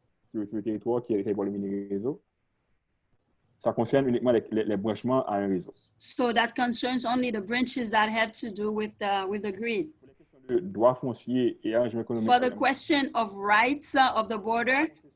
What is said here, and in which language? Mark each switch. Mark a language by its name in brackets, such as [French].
[French] Sur le territoire qui est pour le mini réseau. Ça concerne uniquement les branchements à un réseau. [English] So that concerns only the branches that have to do with the grid. [French] Le droit foncier et arrangement économique. [English] For the question of rights of the border,